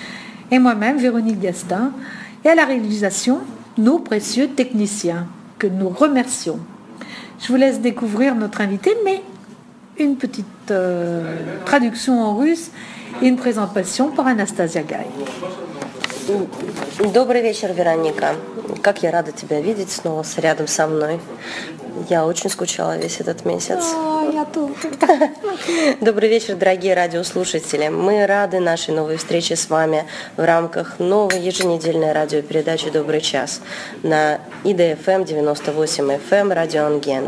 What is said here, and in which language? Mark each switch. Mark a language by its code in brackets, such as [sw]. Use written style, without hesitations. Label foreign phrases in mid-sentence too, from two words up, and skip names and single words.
[fr] Et moi-même, Véronique Gastin. Et à la réalisation, nos précieux techniciens, que nous remercions. Je vous laisse découvrir notre invité, mais une petite traduction en russe et une présentation par Anastasia Gaï. [ru] Добрый вечер, Вероника. Как я рада тебя видеть снова рядом со мной. Я очень скучала весь этот месяц. Я тоже. Добрый вечер, дорогие радиослушатели. Мы рады нашей новой встрече с вами в рамках новой еженедельной радиопередачи «Добрый час» на ИДФМ 98 FM «Радио Анген».